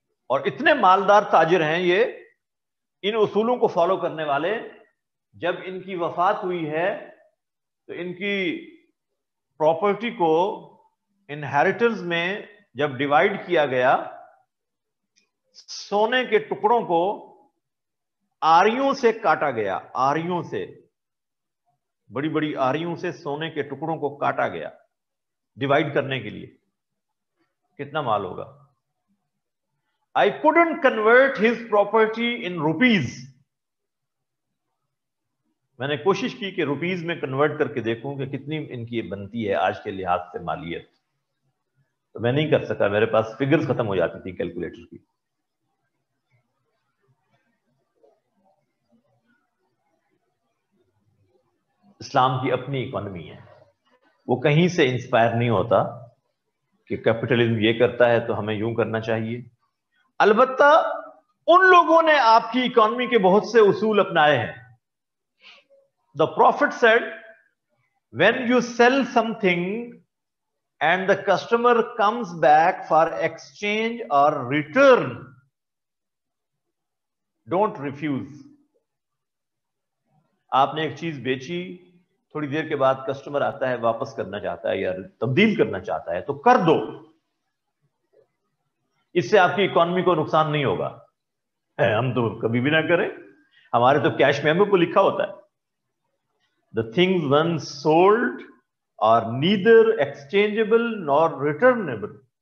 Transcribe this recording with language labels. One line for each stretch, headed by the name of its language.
Urdu: اور اتنے مالدار تاجر ہیں یہ ان اصولوں کو فالو کرنے والے, جب ان کی وفات ہوئی ہے تو ان کی پراپرٹی کو انہیریٹنس میں جب ڈیوائیڈ کیا گیا, سونے کے ٹکڑوں کو آریوں سے کاٹا گیا, آریوں سے, بڑی بڑی آریوں سے سونے کے ٹکڑوں کو کاٹا گیا ڈیوائیڈ کرنے کے لیے. کتنا مال ہوگا؟
English: I couldn't convert his property in rupees.
Urdu: میں نے کوشش کی کہ روپیز میں کنورٹ کر کے دیکھوں کہ کتنی ان کی بنتی ہے آج کے لحاظ سے مالیت, تو میں نہیں کر سکا, میرے پاس فگرز ختم ہو جاتی تھی کیلکولیٹر کی. اسلام کی اپنی اکانومی ہے, وہ کہیں سے انسپائر نہیں ہوتا کہ کیپٹلزم یہ کرتا ہے تو ہمیں یوں کرنا چاہیے. البتہ ان لوگوں نے آپ کی اکانومی کے بہت سے اصول اپنائے ہیں.
English: The Prophet said, when you sell something and the customer comes back for exchange or return, don't refuse.
Urdu: آپ نے ایک چیز بیچی, تھوڑی دیر کے بعد کسٹمر آتا ہے, واپس کرنا چاہتا ہے یا تبدیل کرنا چاہتا ہے, تو کر دو. اس سے آپ کی اکانومی کو نقصان نہیں ہوگا. ہم تو کبھی بھی نہ کریں, ہمارے تو کیش میمو کو لکھا ہوتا ہے,
English: the things once sold are neither exchangeable nor returnable.